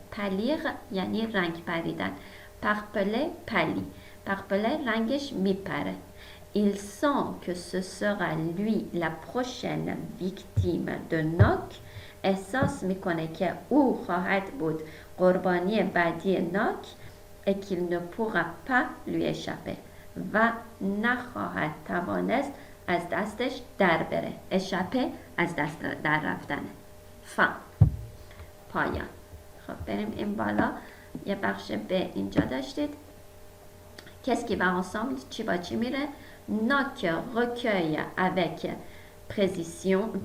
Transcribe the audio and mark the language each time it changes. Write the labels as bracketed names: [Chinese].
[Persian] پلیر یعنی رنگ پریدن. Parpellet پلی. Parpellet رنگش میپره. [French] Il sent que ce sera lui la prochaine victime de Nock. [Persian] احساس میکنه که او خواهد بود قربانی بعدی ناک. [French] et qu'il ne pourra pas lui échapper. [Persian] و نخواهد توانست از دستش در بره. échapper از دست در رفتن. fin. پایان. خب بریم این بالا، یه بخش به اینجا داشتید. [French] Qu'est-ce qui va ensemble؟ [Persian] چی با چی میره؟ [French] Noc recueille avec précision.